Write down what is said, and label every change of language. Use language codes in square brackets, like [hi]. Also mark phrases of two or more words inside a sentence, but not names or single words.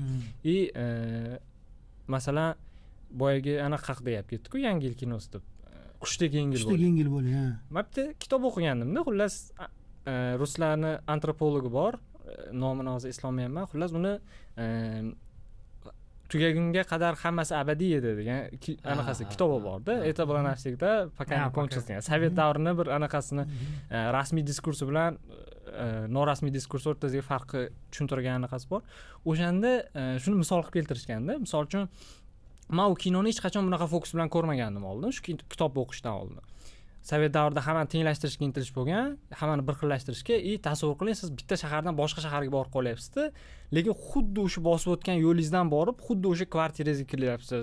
[uz] Masalan, boyagi anaqa haqida gap ketdi-ku, yangi yil kinosida. Qushdek yengil bo'ling. Qushdek yengil bo'ling, ha. Men bitta kitob o'qigandim-da, xullas ruslarni antropologi bor, nomini hozir eslolmayapman. Xullas uni tugagunga qadar hammasi abadiy edi degan anaqasi kitobi bor-da. [ru] Это было навсегда, пока не кончится. [uz] Sovet davrini bir anaqasini rasmiy diskursi bilan norasmiy diskurs o'rtasidagi farqi tushuntirgan anaqasi bor. O'shanda shuni misol qilib keltirishganda, misol uchun men u kinoni hech qachon bunaqa fokus bilan ko'rmagandim oldin, shu kitobni o'qishdan oldin. Sovet davrida hammani tenglashtirishga intilish bo'lgan, hammani bir xillashtirishga, tasavvur qiling, siz bitta shahardan boshqa shaharga borib qolyapsiz-da, lekin xuddi o'sha bosib o'tgan yo'lingizdan borib, xuddi o'sha kvartirangizga kiryapsiz.